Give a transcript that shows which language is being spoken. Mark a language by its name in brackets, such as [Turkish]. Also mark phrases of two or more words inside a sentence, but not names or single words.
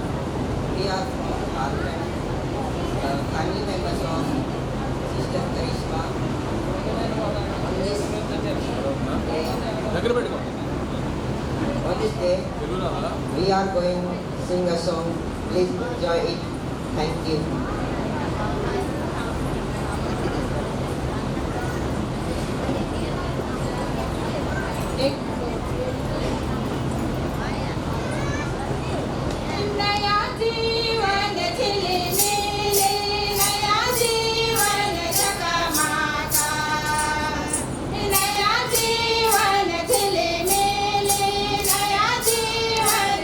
[English] We are from Parliament, the family members of Sister Karishma. On this day, we are going to sing a song. Please enjoy it. Thank you. [Hindi] नया जीवन झिलमिले, नया जीवन जगमगा, नया जीवन झिलमिले, नया जीवन